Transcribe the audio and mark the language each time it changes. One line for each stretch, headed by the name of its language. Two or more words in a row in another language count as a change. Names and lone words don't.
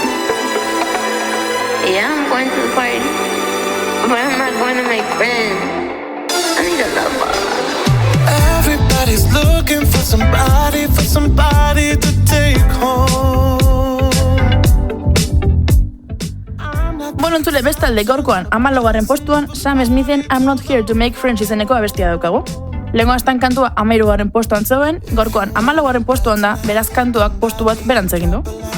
English: Yeah, I'm going to the party, but I'm not going to make friends. I need a lover. Everybody's looking for somebody to take home.
Basque: Bueno, Entzule bestalde gaurkoan 14. postuan Sam Smithen I'm Not Here to Make Friends izeneko abestia daukagu. Lehengo astan kantua 13. postuan zegoen, gaurkoan 14. postuan da, beraz kantuak postu bat berantz egin du.